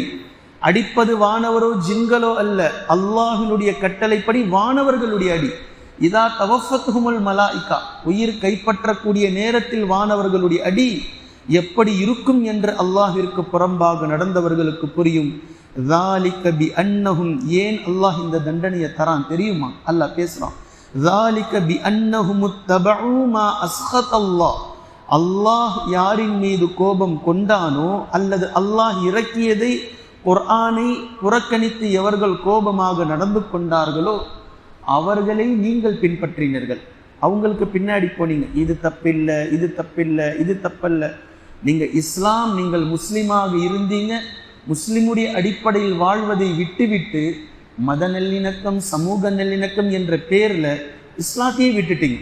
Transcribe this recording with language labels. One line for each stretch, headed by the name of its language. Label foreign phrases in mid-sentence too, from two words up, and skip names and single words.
Tamil: அடிப்பது வானவரோ ஜின்களோ அல்ல, அல்லாஹினுடைய கட்டளைப்படி வானவர்களுடைய அடி.
Arabic: إذا توفتهم الملائكة.
Tamil: உயிர் கைப்பற்றக்கூடிய நேரத்தில் வானவர்களுடைய அடி எப்படி இருக்கும் என்று அல்லாஹிற்கு புறம்பாக நடந்தவர்களுக்கு புரியும்.
Arabic: ذَلِكَ بِأَنَّهُمْ.
Tamil: ஏன் அல்லாஹ் இந்த தண்டனையை தரான் தெரியுமா? அல்லாஹ் பேசுறான்,
Arabic: ذَلِكَ بِأَنَّهُمُ اتَّبَعُوا مَا أَسْخَطَ اللَّهُ.
Tamil: அல்லாஹ் யாரின் மீது கோபம் கொண்டானோ அல்லது அல்லாஹ் இறக்கியதை குர்ஆனை புறக்கணித்து எவர்கள் கோபமாக நடந்து கொண்டார்களோ அவர்களை நீங்கள் பின்பற்றினீர்கள். அவங்களுக்கு பின்னாடி போனீங்க. இது தப்பில்லை, இது தப்பில்லை, இது தப்பல்ல. நீங்கள் இஸ்லாம், நீங்கள் முஸ்லீமாக இருந்தீங்க, முஸ்லிமுடைய அடிப்படையில் வாழ்வதை விட்டுவிட்டு மத நல்லிணக்கம், சமூக நல்லிணக்கம் என்ற பேரில் இஸ்லாத்தையே விட்டுட்டீங்க.